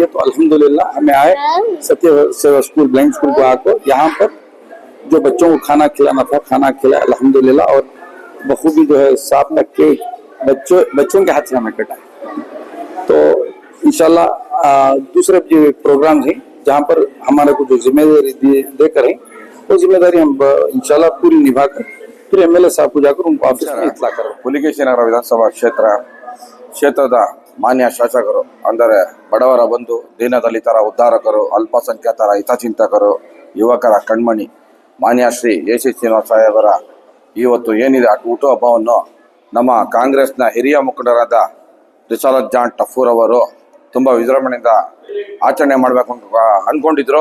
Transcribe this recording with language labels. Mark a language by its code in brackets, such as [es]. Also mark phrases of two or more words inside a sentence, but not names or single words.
[hi] तो अल्हम्दुलिल्लाह हमें आए सत्य सेवा स्कूल ब्लाइंड स्कूल को आकर यहाँ पर जो बच्चों को खाना खिलाना था खाना खिलाया अल्हम्दुलिल्लाह, और बखूबी जो है साथ में केक बच्चों के हाथ से हमें कटा। तो इंशाल्लाह दूसरे जो प्रोग्राम है जहाँ पर हमारे को जो जिम्मेदारी देकर है वो जिम्मेदारी हम इंशाल्लाह पूरी निभाकर फिर MLA साहब को जाकर उनको ऑफिस में इत्ला करो। [kn] पुलिकेशी नगर विधानसभा ಕ್ಷೇತ್ರದ ಮಾನ್ಯ ಶಾಸಕರು ಅಂದರೆ ಬಡವರ ಬಂಧು, ದೀನದಲಿತರ ಉದ್ಧಾರಕರು, ಅಲ್ಪಸಂಖ್ಯಾತರ ಹಿತಚಿಂತಕರು, ಯುವಕರ ಕಣ್ಮಣಿ ಮಾನ್ಯ ಶ್ರೀ ಎಸ್ ಶ್ರೀನಿವಾಸ ಸಾಹೇಬರ ಇವತ್ತು ಏನಿದೆ ಹುಟ್ಟುಹಬ್ಬವನ್ನು ನಮ್ಮ ಕಾಂಗ್ರೆಸ್ನ ಹಿರಿಯ ಮುಖಂಡರಾದ ರಿಸಾಲತ್ ಜಾನ್ ಟಫೂರ್ ಅವರು ತುಂಬ ವಿಜೃಂಭಣೆಯಿಂದ ಆಚರಣೆ ಮಾಡಬೇಕು ಅಂತ ಅಂದ್ಕೊಂಡಿದ್ರು.